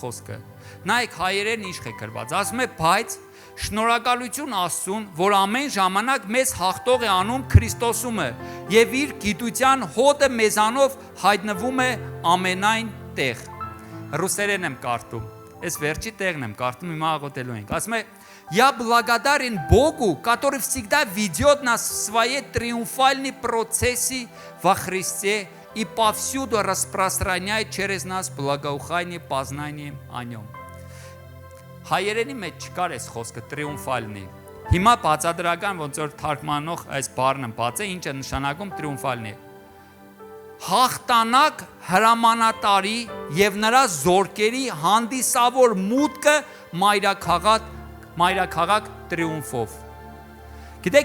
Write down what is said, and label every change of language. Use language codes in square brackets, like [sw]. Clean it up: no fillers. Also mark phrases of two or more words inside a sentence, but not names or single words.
[hy] խոսքը։ Նայեք հայերեն ինչ է գրված։ Ասում է, բայց շնորհակալություն Աստծուն, որ ամեն ժամանակ մեզ հաղթող է անում Քրիստոսումը եւ իր գիտության հոտը մեզանով հայտնվում է ամենայն տեղ։ Ռուսերեն եմ կարդում։ Այս վերջի տեղն եմ կարդում, հիմա աղոթելու ենք։ Ասում է, [ru] я благодарен Богу, который всегда ведет нас в своей триумфальной процессе во Христе и повсюду распространяет через нас благоухание познанием о нем. [hy] Հայերենի մեջ չկար այս խոսքը տրիումֆալնի։ Հիմա բացադրական ոնց որ թարգմանող այս բառն բաց է, ինչը նշանակում տրիումֆալնի։ Հաղթանակ հրամանատարի եւ նրա զորքերի հանդիսավոր մուտքը մայրաքաղաք տրիումֆով։ Գիտեք